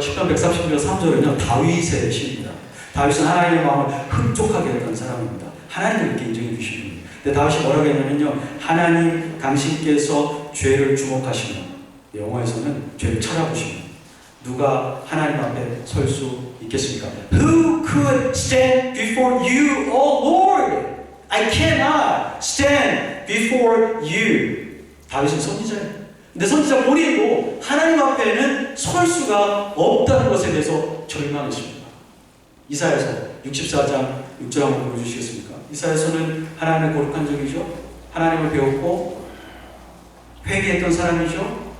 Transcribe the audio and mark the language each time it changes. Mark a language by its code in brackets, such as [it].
[ko] 시편 130편 3절은요 다윗의 시입니다. 다윗은 하나님의 마음을 흡족하게 했던 사람입니다. 하나님을 이렇게 인정해 주시는 분이에요. 근데 다윗이 뭐라고 했냐면요, 하나님 당신께서 죄를 주목하시면, 영어에서는 죄를 찾아보시면 누가 하나님 앞에 설 수 있겠습니까? [en] Who could stand before you, O Lord? I cannot stand before you. [ko] 다윗은 선지자예요. 근데 선지자 본인도 하나님 앞에는 설 수가 없다는 것에 대해서 절망했습니다. 이사야서 64장 6절 한번 보여주시겠습니까? 이사야서는 하나님의 거룩한 종이죠. 하나님을 배웠고 회개했던 사람이죠.